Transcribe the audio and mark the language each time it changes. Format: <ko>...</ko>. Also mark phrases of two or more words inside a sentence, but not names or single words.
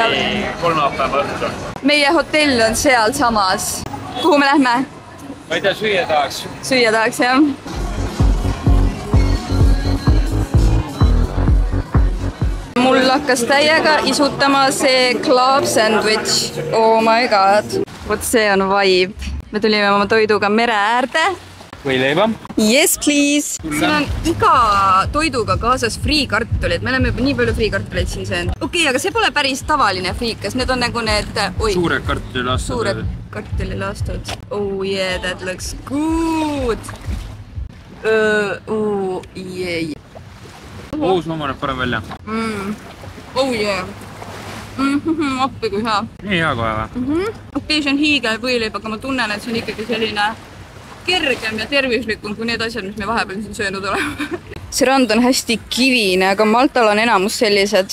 <et>kolmapäeva õhtul. Meie hotell on seal samas. Kuhu me lähme? Ma ei tea, süüa tahaks. Süüa tahaks, jah. Mul hakkas täiega isutama see</et> <en>club sandwich. Oh my god.</en> <et>Vot see on vibe. Me tulime oma toiduga mere äärde. Või leiba?</et> <en>Yes, please!</en> <et>Siin on iga toiduga kaasas friikartulid. Me oleme juba nii palju friikartuleid siin söönud. Okei, aga see pole päris tavaline friikas. Need on nagu need... Suured kartulilaastud. Suured kartulilaastud.</et> <en>Oh yeah, that looks good! Oh yeah.</en> <et>Uus oma näeb parem välja.</et> <en>Oh yeah.</en> <et>Appi kui hea. Nii hea kohe või? Okei, see on hiigel võileib, aga ma tunnen, et see on ikkagi selline kergem ja tervislikum kui need asjad, mis me vahepeal siin söönud oleme. See rand on hästi kivine, aga Maltal on enamus sellised.</et>